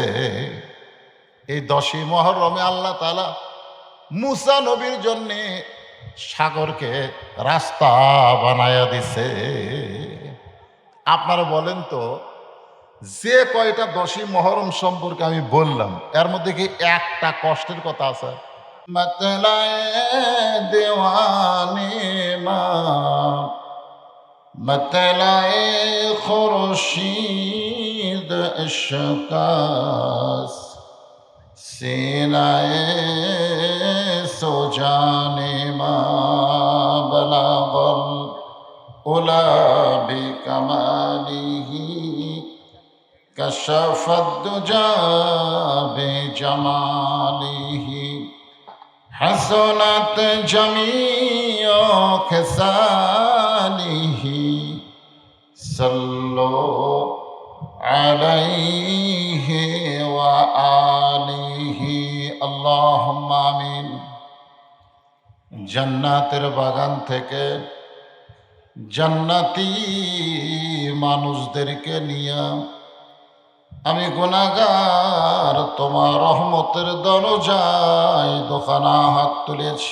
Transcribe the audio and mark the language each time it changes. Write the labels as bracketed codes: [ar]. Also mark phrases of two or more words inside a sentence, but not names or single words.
[bn] এই 10ই মুহররমে আল্লাহ তাআলা মুসা নবীর জন্য সাগরকে রাস্তা বানায়া দিছে। আপনারা বলেন তো, যে কয়টা 10ই মুহররম সম্পর্কে আমি বললাম, এর মধ্যে কি একটা কষ্টের কথা আছে? [fa] مطلع دیوان من مطلع خورشید عشق است سینه سوزان من [ar] بلغ العلى بكماله كشف الدجى بجماله حسنت جميع خصاله صلوا عليه وآله اللهم آمين. [bn] জান্নাতের বাগান থেকে জান্নাতি মানুষদেরকে নিয়ে আমি গুনাহগার তোমার রহমতের দরজায় দোকানা হাত তুলেছি।